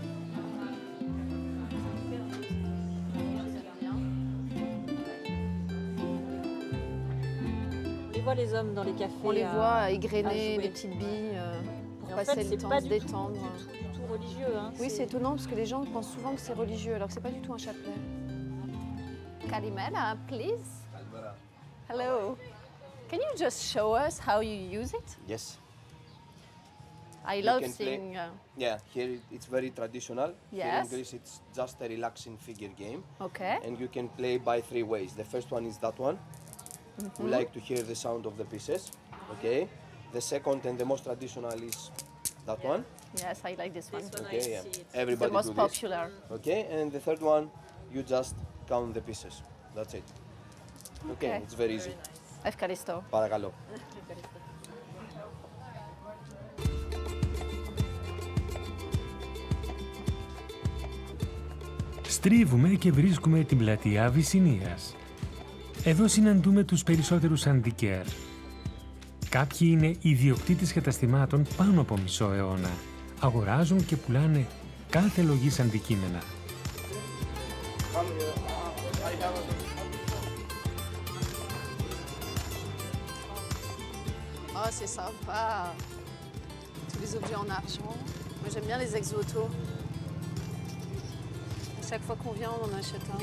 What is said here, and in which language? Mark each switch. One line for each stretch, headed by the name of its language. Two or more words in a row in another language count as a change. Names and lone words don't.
French: On les voit les hommes dans les cafés. On les voit égrener des petites billes pour passer le temps, se détendre. Religieux, hein, oui, c'est étonnant parce que les gens pensent souvent que c'est religieux alors que c'est pas du tout un chapelet.
English: Kalimera, please. Hello. Can you just show us how you use it? Yes. I love seeing. Yeah, here it's very traditional. Yes. Here in Greece it's just a relaxing figure game. Okay. And you can play by 3 ways. The first one is that one. We like to hear the sound of the pieces. Okay. The second and the most traditional is that one. Yes, I like this one. Okay, yeah. It's Everybody the most do this. popular. Okay, and the third one, you just count the pieces. That's it. Okay, it's very easy.
Greek: Ευχαριστώ. Παρακαλώ. Στρίβουμε και βρίσκουμε την πλατεία Αβυσσινίας. Εδώ συναντούμε τους περισσότερους αντικέρ. Κάποιοι είναι ιδιοκτήτες καταστημάτων πάνω από μισό αιώνα. Αγοράζουν και πουλάνε κάθε λογής αντικείμενα.
French: Oh, c'est sympa. Tous les objets en argent. Moi, j'aime bien les ex-voto. Chaque fois qu'on vient, on en achète un.